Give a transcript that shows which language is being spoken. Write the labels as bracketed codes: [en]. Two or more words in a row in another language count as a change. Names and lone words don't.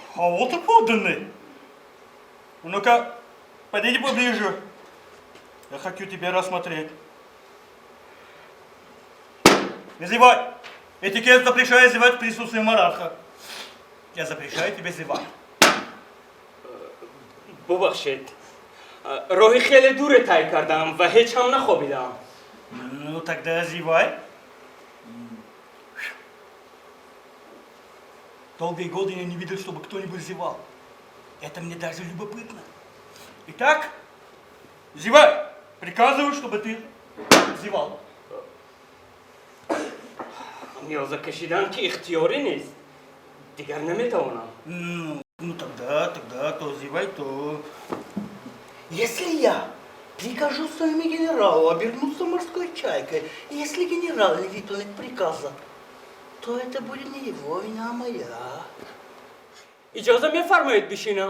[ru] вот и подданный. Ну-ка, подойди поближе. Я хочу тебя рассмотреть. Не зевай. Этикет запрещает зевать в присутствии монарха. Я запрещаю тебе зевать. [fa] ببخشید راهی خیلی دوره طی کردم و هیچ هم نخوابیدم. [ru] Ну, тогда зевай. Долгие годы я не видел, чтобы кто-нибудь зевал. Это мне даже любопытно. Итак, зевай. Приказываю, чтобы ты зевал. [fa] نیاز کشیدن که اختیاری نیست. دیگر نمیتوانم. [ru] Ну тогда, то зевай, то... Если я прикажу своему генералу обернуться морской чайкой, и если генерал не выполнит приказа, то это будет не его вина, а моя. [fa] اجازه میفرمایید بشینم.